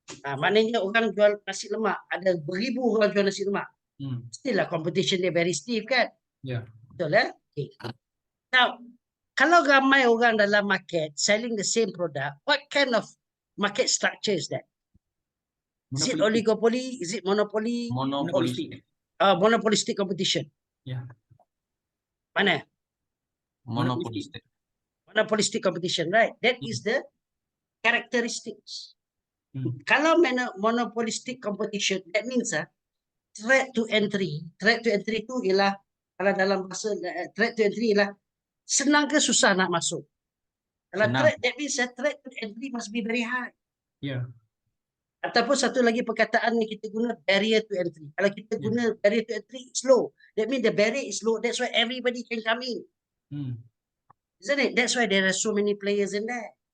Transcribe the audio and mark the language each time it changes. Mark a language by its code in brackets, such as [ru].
[ms] Maknanya orang jual nasi lemak, ada beribu orang jual nasi lemak. [en] Still lah competition dia very stiff kan? [ms] Ya. Betul lah? [en] Okay. Now, [ms] kalau ramai orang dalam [en] market selling the same product, what kind of market structure is that? Is it oligopoly? Is it monopoly? Monopolistic. Monopolistic competition. [ms] Ya. Mana? [en] Monopolistic. Monopolistic competition, right? That is the characteristics. Kalau monopolistic competition, that means threat to entry. [ms] Threat to entry itu ialah, kalau dalam bahasa threat to entry ialah senang ke susah nak masuk. Kalau Senang. [en] threat, that means threat to entry must be very high. [ms] Ya. Ataupun satu lagi perkataan yang kita guna, barrier to entry. Kalau kita guna barrier to entry, [en] it's low. That means the barrier is low. That's why everybody can come in. Isn't it? That's why there are so many players in there.